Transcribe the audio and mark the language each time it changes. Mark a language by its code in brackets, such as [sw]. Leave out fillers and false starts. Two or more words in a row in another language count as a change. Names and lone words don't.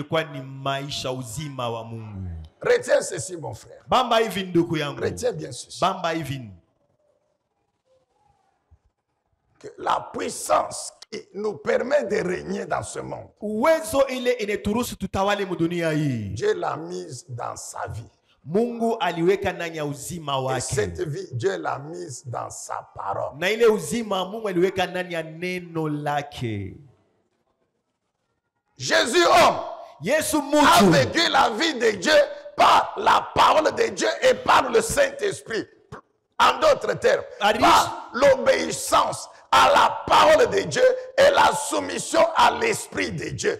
[fr] Retiens ceci, mon frère. Retiens bien ceci. Que la puissance qui nous permet de régner dans ce monde, Dieu l'a mise dans sa vie. [sw] Mungu aliweka ndani ya uzima wake. [fr] Et cette vie, Dieu l'a mise dans sa parole. [sw] Na ile uzima Mungu aliweka ndani ya neno lake. [fr] Jésus homme, [sw] Yesu a mutu, [fr] vécu la vie de Dieu par la parole de Dieu et par le Saint-Esprit. En d'autres termes, par l'obéissance à la parole de Dieu et la soumission à l'Esprit de Dieu.